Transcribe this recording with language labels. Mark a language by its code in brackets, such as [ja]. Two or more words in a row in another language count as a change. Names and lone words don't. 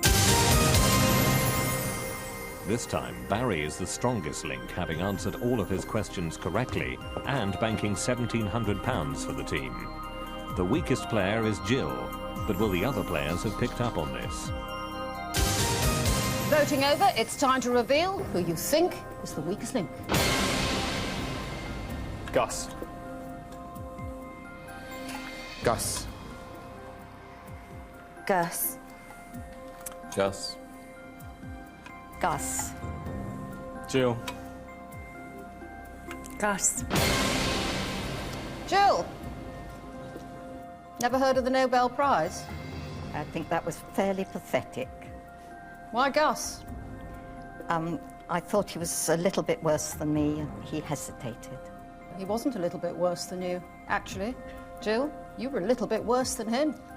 [en] This time, Barry is the strongest link, having answered all of his questions correctly and banking £1,700 for the team. The weakest player is Jill, but will the other players have picked up on this? Voting over, it's time to reveal who you think is the weakest link. Gus. Gus. Gus. Gus. Gus. Jill. Gus. Jill. Never heard of the Nobel Prize? I think that was fairly pathetic. Why Gus? I thought he was a little bit worse than me, and he hesitated. He wasn't a little bit worse than you, actually. Jill, you were a little bit worse than him.